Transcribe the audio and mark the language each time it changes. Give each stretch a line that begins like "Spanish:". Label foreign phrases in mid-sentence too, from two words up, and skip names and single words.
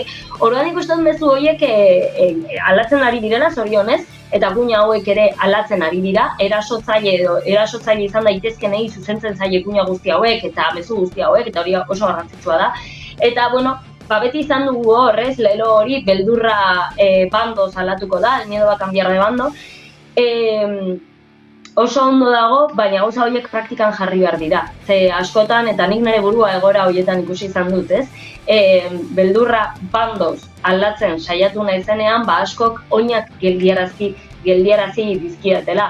Basque: Orduan ikusten bezu horiek aldatzen ari direla zorionez, eta kuina hauek ere aldatzen ari dira, erasotzaile izan daitezkenei zuzentzen zaile kuina guzti hauek eta mezu guzti hauek, eta hori oso garrantzitsua da. Eta, beti izan dugu horrez, lelo hori, beldurra bandoz aldatuko da,
Spanish: el miedo va a cambiar de bando.
Basque: Oso ondo dago, baina gauza horiek praktikan jarri behar dira. Ze askotan, eta nik nire burua egora horietan ikusi izan dut, ez? Beldurra bandoz aldatzen saiatu naizenean, askok oinak geldiarazi dizkidatela.